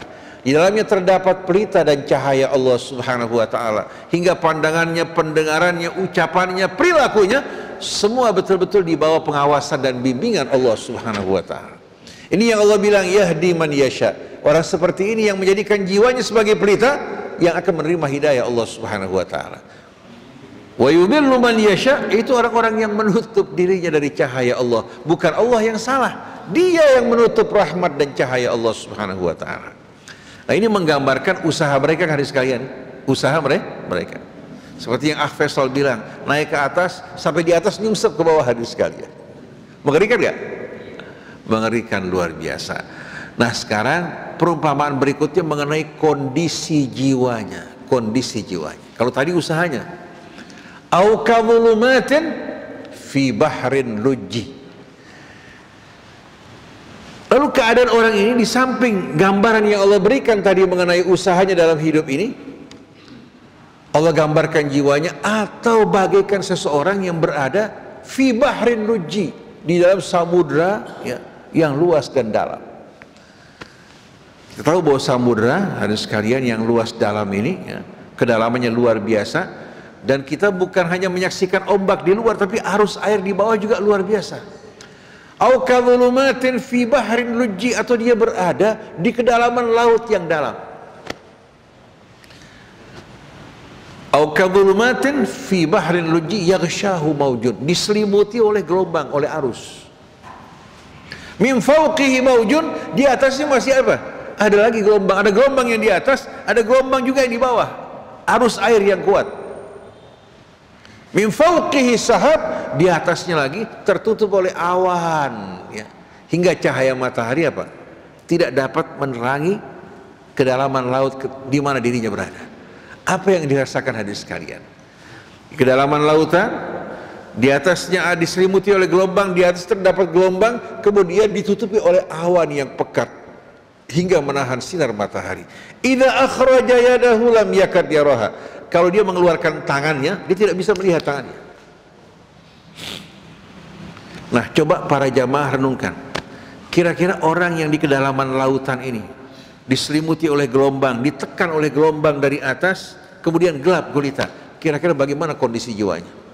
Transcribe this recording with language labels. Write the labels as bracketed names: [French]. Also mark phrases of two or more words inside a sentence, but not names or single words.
[Indonesian] Di dalamnya terdapat pelita dan cahaya Allah [Arabic] سبحانه وتعالى, [Indonesian] hingga pandangannya, pendengarannya, ucapannya, perilakunya semua betul-betul di bawah pengawasan dan bimbingan Allah [Arabic] سبحانه وتعالى. [Indonesian] Ini yang Allah bilang [Arabic] يهدي من يشاء. [Indonesian] Orang seperti ini yang menjadikan jiwanya sebagai pelita yang akan menerima hidayah Allah [Arabic] سبحانه وتعالى. ويضل من يشاء, [Indonesian] itu orang-orang yang menutup dirinya dari cahaya Allah. Bukan Allah yang salah, dia yang menutup rahmat dan cahaya Allah [Arabic] سبحانه وتعالى. [Indonesian] Nah, ini menggambarkan usaha mereka hari sekalian, usaha mereka. Seperti yang Faisal bilang, naik ke atas sampai di atas nyungsep ke bawah hari sekalian. Mengerikan gak? mengerikan luar biasa. Nah sekarang perumpamaan berikutnya mengenai kondisi jiwanya. Kondisi jiwanya. Kalau tadi usahanya, [Arabic] أو كظلمات في بحر لجي. [Indonesian] Lalu keadaan orang ini di samping gambaran yang Allah berikan tadi mengenai usahanya dalam hidup ini, Allah gambarkan jiwanya, atau bagaikan seseorang yang berada [Arabic] في بحر لجي, [Indonesian] di dalam samudra ya, yang luas dan dalam. Kita tahu bahwa samudra, ada sekalian, yang luas dalam ini ya, kedalamannya luar biasa, dan kita bukan hanya menyaksikan ombak di luar, tapi arus air di bawah juga luar biasa. [Arabic] أو كظلمات في بحر لجي, [Indonesian] atau dia berada di kedalaman laut yang dalam. [Arabic] أو كظلمات في بحر لجي يغشاه موج, [Indonesian] diselimuti oleh gelombang, oleh arus. [Arabic] من فوقه موج, [Indonesian] di atasnya masih apa? Ada lagi gelombang, ada gelombang yang di atas, ada gelombang juga yang di bawah. Arus air yang kuat. [Arabic] من فوقه سحاب, [Indonesian] di atasnya lagi tertutup oleh awan ya. Hingga cahaya matahari apa? Tidak dapat menerangi kedalaman laut di mana dirinya berada. Apa yang dirasakan hadirin sekalian? Kedalaman lautan, di atasnya diselimuti oleh gelombang, di atas terdapat gelombang, kemudian ditutupi oleh awan yang pekat hingga menahan sinar matahari. [Arabic] إذا أخرج يده لم يكد يراها. [Indonesian] Kalau dia mengeluarkan tangannya, dia tidak bisa melihat tangannya. Nah, coba para jamaah renungkan. Kira-kira orang yang di kedalaman lautan ini, diselimuti oleh gelombang, ditekan oleh gelombang dari atas, kemudian gelap gulita, kira-kira bagaimana kondisi jiwanya?